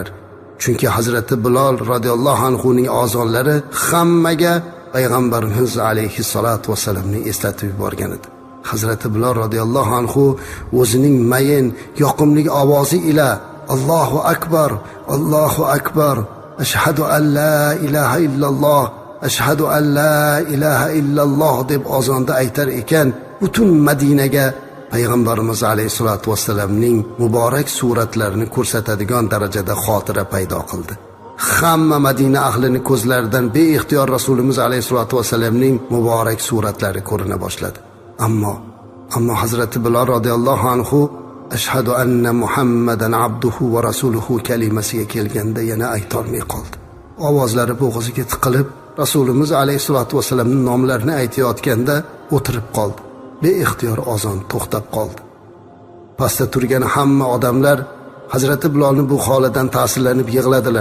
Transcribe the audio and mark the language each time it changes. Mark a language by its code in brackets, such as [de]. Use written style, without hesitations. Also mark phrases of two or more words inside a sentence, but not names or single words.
[uz] Chunki Hazrati Bilol [ar] رضي الله عنه [uz] ning azonlari hammaga payg'ambarimiz [ar] عليه الصلاة والسلام [uz] eslatib yuborgan edi. Hazrati Bilol [ar] رضي الله عنه [uz] o'zining mayin, yoqimli ovozi ila [ar] "الله أكبر الله أكبر أشهد أن لا إله إلا الله أشهد أن لا إله إلا الله" [uz] deb azonda aytar ekan, butun Madinaga payg'ambarimiz [ar] عليه الصلاة والسلام [uz] muborak suratlarini ko'rsatadigan darajada xotira paydo qildi. Hamma Madina ahlining ko'zlaridan beixtiyor Rasulimiz [ar] عليه الصلاة والسلام [uz] muborak suratlari ko'rina boshladi. Ammo Hazrati Bilol [ar] رضي الله عنه "أشهد أن محمدا عبده ورسوله" [uz] kalimasiga kelganda yana ayta olmay qoldi. Ovozlari bo'g'ziga tiqilib, Rasulimiz [ar] عليه الصلاة والسلام [uz] nomlarini aytayotganda o'tirib qoldi. Beixtiyor azon to'xtab qoldi. Pastda turgan hamma odamlar Hazrati Bilolning bu holidan ta'sirlanib yig'ladilar.